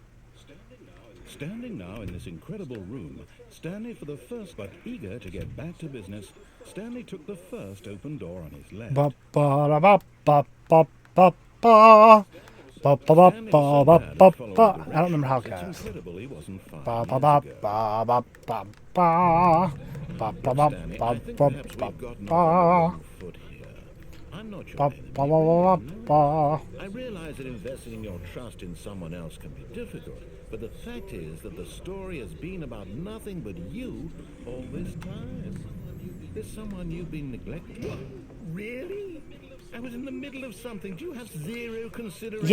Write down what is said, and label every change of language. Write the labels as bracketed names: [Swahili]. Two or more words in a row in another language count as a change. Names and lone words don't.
[English] Standing now in this incredible room, Stanley for the first but eager to get back to business, Stanley took the first open door on his left. Ba ba ba ba ba ba ba. Ba ba ba ba ba ba ba. I don't remember how it goes. Incredible he wasn't 5 Ba ba years ba ago. ba ba ba ba. Ba ba ba Stanley, ba I think ba perhaps ba we've gotten ba. off on the wrong foot here. I'm not your Ba enemy, ba ba ba ba. I realize that investing your trust in someone else can be difficult, but the fact is that the story has been about nothing but you all this time. There's someone you've been neglecting. What? Really? I was in the middle of something. Do you have zero consideration